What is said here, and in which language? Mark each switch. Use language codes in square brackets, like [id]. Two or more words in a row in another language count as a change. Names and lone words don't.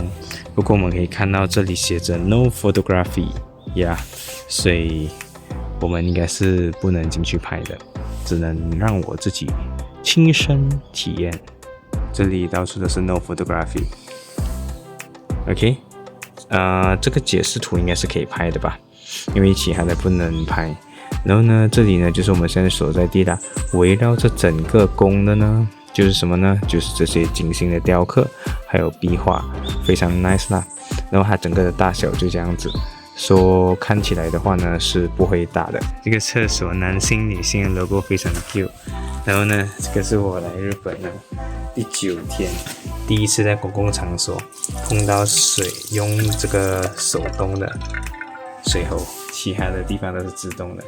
[zh] 不過我們可以看到這裡寫着 [en] No photography，呀、yeah, [zh] 所以我們應該是不能進去拍的，只能讓我自己親身體驗。這裡到處都是 [en] No photography。 [zh] OK，這個解釋圖應該是可以拍的吧？因為其他的不能拍。然後呢，這裡呢就是我們現在所在地啦。圍繞着整個宮的呢，就是什麼呢？就是這些精心的雕刻，還有壁畫，非常 nice 啦。然後它整個的大小就這樣子，說看起來的話呢是不會大的。這個廁所男性、女性的 logo非常 cute。然後呢，這個是我來日本呢第9天，第一次在公共場所碰到水用這個手動的水喉，其他的地方都是自動的。